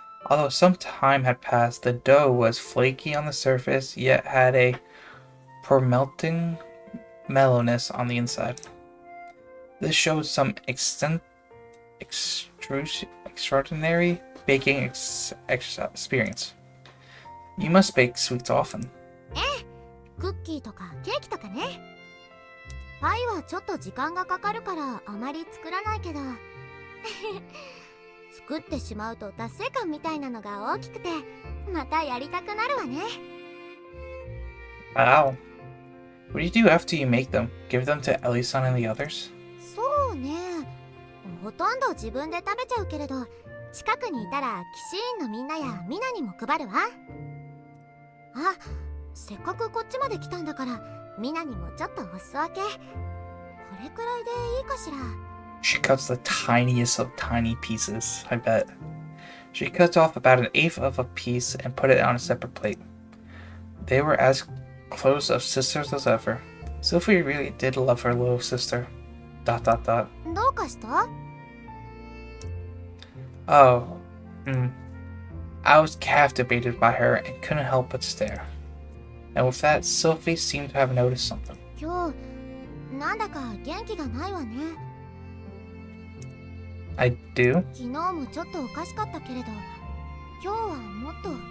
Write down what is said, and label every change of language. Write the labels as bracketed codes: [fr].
[en] Although some time had passed, the dough was flaky on the surface, yet had a melting mellowness on the inside. This showed some extraordinary baking experience. You must bake sweets often. [ja] クッキーとかケーキとかね。パイはちょっと時間がかかるからあまり作らないけど作ってしまうと達成感みたいなのが大きくてまたやりたくなるわね。 [en] Wow. What do you do after you make them? Give them to Ellie-san and the others? [ja] そうね、ほとんど自分で食べちゃうけれど近くにいたら騎士員のみんなやミナにも配るわ。あ、せっかくこっちまで来たんだからミナにもちょっとお裾分け。これくらいでいいかしら。 [en] She cuts the tiniest of tiny pieces, I bet. She cuts off about 1/8 of a piece and put it on a separate plate. They were as close of sisters as ever. Sylvie really did love her little sister. ... [ja] どうかした？ [en] Oh, I was captivated by her and couldn't help but stare. And with that, Sylvie seemed to have noticed something. [ja] 今日なんだか元気がないわね。 [en] I do? [ja] 昨日もちょっとおかしかったけれど今日はもっと。